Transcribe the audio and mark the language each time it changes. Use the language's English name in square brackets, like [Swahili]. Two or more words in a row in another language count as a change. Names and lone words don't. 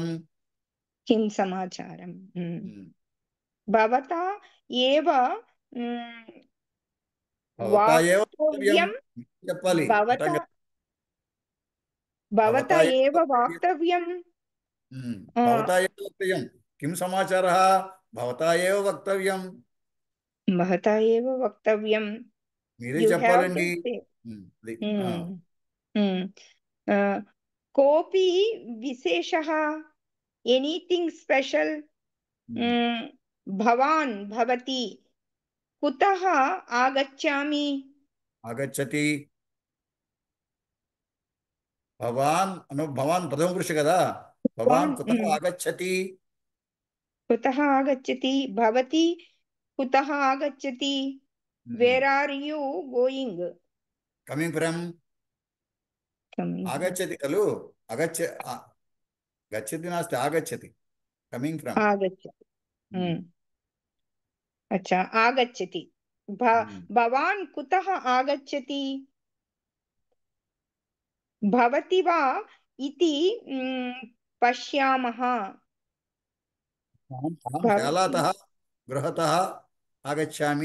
[Sanskrit] किं समाचारम्? भवता एव वाक्तव्यं. भवता एव वाक्तव्यं. भवता एव वक्तव्यं. किं समाचारः? भवता एव वक्तव्यं. भवता एव वक्तव्यं. [Telugu] మీరే చెప్పాలండి. [Sanskrit] कोऽपि विशेषः? [English] anything special? [Sanskrit] भवान् भवती कुतः आगच्छामि? आगच्छति. भवान् प्रथम पुरुष कदा. भवान् कुतः आगच्छति? कुतः आगच्छति. भवती कुतः आगच्छति? [English] Where are you going? Coming from. [Sanskrit] आगच्छति खलु. गच्छति नास्ति आगच्छति. [English] Coming from. [Sanskrit] आगच्छति. अच्छा आगच्छति. भवान् कुतः आगच्छति? भवति वा इति पश्यामः. अहं शालातः गृहतः आगच्छामि.